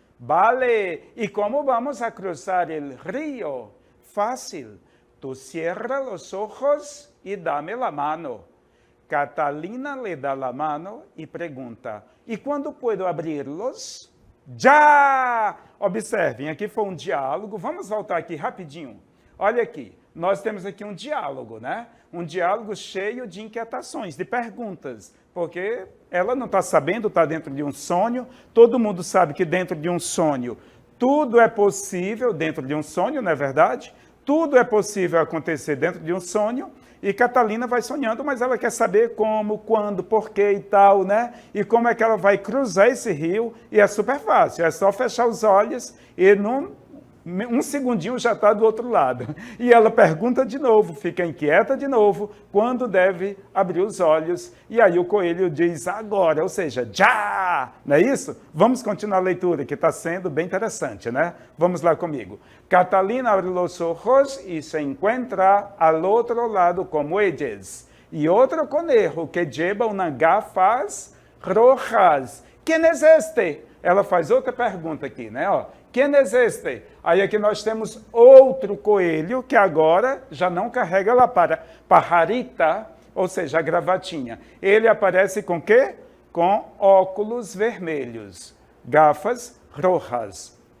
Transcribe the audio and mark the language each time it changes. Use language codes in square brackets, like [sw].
[es] Vale, ¿y cómo vamos a cruzar el río? Fácil. Tú cierra los ojos y dame la mano. Catalina le da la mano y pregunta, ¿y cuándo puedo abrirlos? [pt] Já! Observem, aqui foi um diálogo. Vamos voltar aqui rapidinho. Olha aqui, nós temos aqui um diálogo, né? Um diálogo cheio de inquietações, de perguntas, porque ela não está sabendo, está dentro de um sonho. Todo mundo sabe que dentro de um sonho, tudo é possível dentro de um sonho, não é verdade? Tudo é possível acontecer dentro de um sonho. E Catalina vai sonhando, mas ela quer saber como, quando, porquê e tal, né? E como é que ela vai cruzar esse rio. E é super fácil, é só fechar os olhos e um segundinho já está do outro lado. E ela pergunta de novo, fica inquieta de novo, quando deve abrir os olhos. E aí o coelho diz agora, ou seja, já! Não é isso? Vamos continuar a leitura, que está sendo bem interessante, né? Vamos lá comigo. [es] Catalina abre los ojos y se encuentra al otro lado con Muelles. Y otro conejo que lleva unas gafas [pt] rojas. Quem é este? Ela faz outra pergunta aqui, né? Ó, quem é este? Aí aqui nós temos outro coelho que agora já não carrega lá para pajarita, ou seja, a gravatinha. Ele aparece com quê? Com óculos vermelhos, [es] gafas rojas.